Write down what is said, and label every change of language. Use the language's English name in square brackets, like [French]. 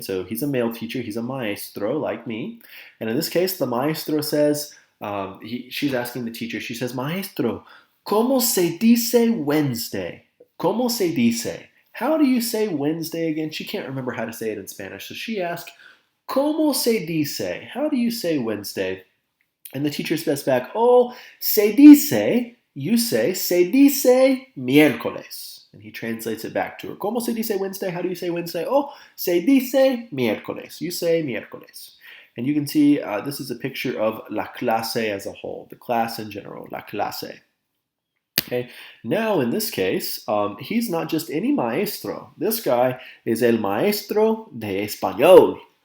[English] So he's a male teacher. He's a maestro, like me. And in this case, the maestro says, she's asking the teacher, she says, maestro, [Spanish] ¿cómo se dice Wednesday? ¿Cómo se dice? [English] How do you say Wednesday again? She can't remember how to say it in Spanish. So she asked, [Spanish] ¿Cómo se dice? [English] How do you say Wednesday? And the teacher says back, oh, se dice, you say, [Spanish] se dice miércoles. [English] And he translates it back to her. [Spanish] ¿Cómo se dice Wednesday? [English] How do you say Wednesday? Oh, [Spanish] se dice miércoles. [English] You say miércoles. And you can see this is a picture of la clase as a whole, the class in general, la clase. Okay, now in this case, he's not just any maestro. This guy is [Spanish] el maestro de español.